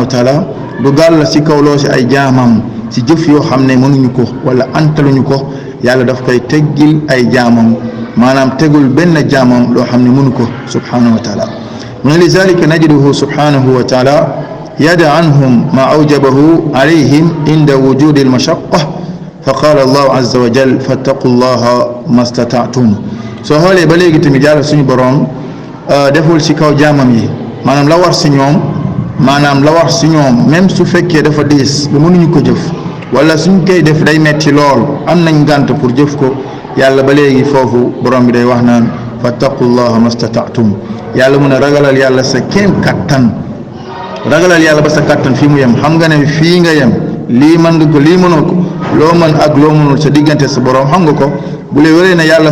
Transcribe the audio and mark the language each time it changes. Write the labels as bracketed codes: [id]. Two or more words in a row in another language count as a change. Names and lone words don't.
[wo] taala du gàll si kaw loo si ay jaamam si jëf yoo xam ne mënuñu ko wala antaluñu ko yàlla daf koy teggil ay jaamam maanaam tegul benn jaamam loo xam ne mënu ko [ar] سبحانه وتعالى [wo] mu ne [ar] لذلك نجده سبحانه وتعالى يضع عنهم ما أوجبه عليهم عند وجود المشقة فقال الله عز وجل فاتقوا الله ما استطعتم [wo] soo xoolee ba léegi tamit yàlla suñu boroom deful si kaw jaamam yi maanaam la war si ñoom même su fekkee dafa diis ba mënuñu ko jëf wala suñ koy def day metti lool am nañ ngànt pour jëf ko yàlla ba léegi foofu borom bi day wax naan [ar] فاتقوا الله ما استطعتم [wo] yàlla mun a ragalal yàlla sa kéem kattan ragalal yàlla ba sa kattan fii mu yem xam nga ne fii nga yem lii mën nga ko lii mënoo ko loo mën ak loo mënul sa diggante sa borom xam nga ko bu lee wéree ne yàlla